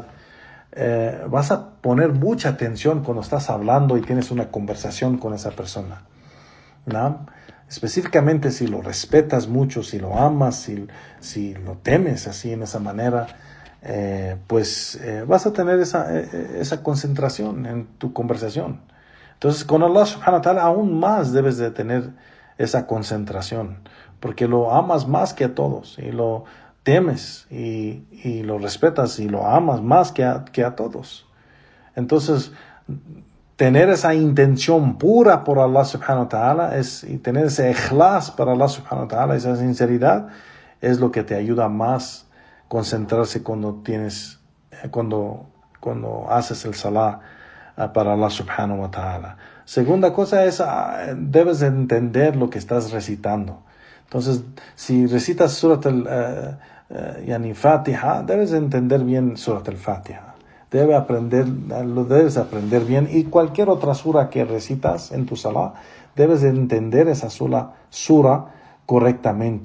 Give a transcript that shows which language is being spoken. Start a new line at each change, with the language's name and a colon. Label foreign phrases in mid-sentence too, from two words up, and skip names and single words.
Spanish: Vas a poner mucha atención cuando estás hablando y tienes una conversación con esa persona, ¿no? Específicamente si lo respetas mucho, si lo amas, si lo temes así en esa manera, vas a tener esa concentración en tu conversación. Entonces con Allah
Arabic: سبحانه وتعالى
Spanish: aún más debes de tener esa concentración, porque lo amas más que a todos y lo temes y lo respetas y lo amas más que a todos. Entonces tener esa intención pura por Allah
Arabic: سبحانه وتعالى
Spanish: y tener ese ikhlas para Allah
Arabic: سبحانه وتعالى,
Spanish: esa sinceridad, es lo que te ayuda más concentrarse cuando haces el salah para Allah
Arabic: سبحانه وتعالى.
Spanish: Segunda cosa es, debes de entender lo que estás recitando. Entonces, si recitas Surat al-Fatiha, debes de entender bien Surat al-Fatiha. Lo debes aprender bien, y cualquier otra sura que recitas en tu salah, debes de entender esa sura correctamente.